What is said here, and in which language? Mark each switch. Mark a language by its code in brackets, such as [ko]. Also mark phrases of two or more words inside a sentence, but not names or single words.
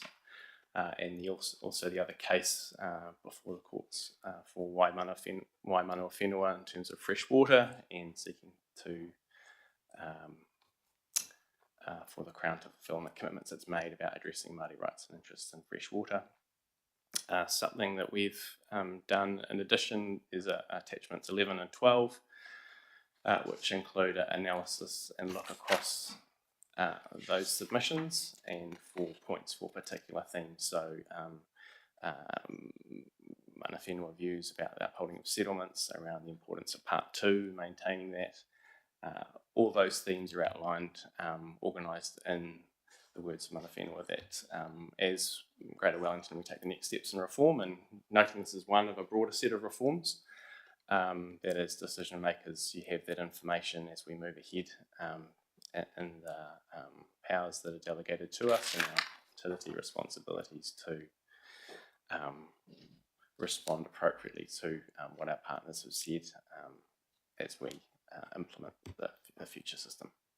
[en] And also the other case before the courts for Waimana Whenua in terms of fresh water and seeking to for the Crown to fulfil the commitments it's made about addressing Māori rights and interests in fresh water. Something that we've done in addition is attachments 11 and 12, which include an analysis and look across those submissions and 4 points for particular themes. So [mi] mana whenua [en] views about the upholding of settlements, around the importance of part 2, maintaining that. All those themes are outlined, organised in the words of [mi] mana whenua, [en] that as Greater Wellington we take the next steps in reform, and noting this is one of a broader set of reforms, that as decision makers you have that information as we move ahead in the powers that are delegated to us and our utility responsibilities to respond appropriately to what our partners have said as we implement the future system.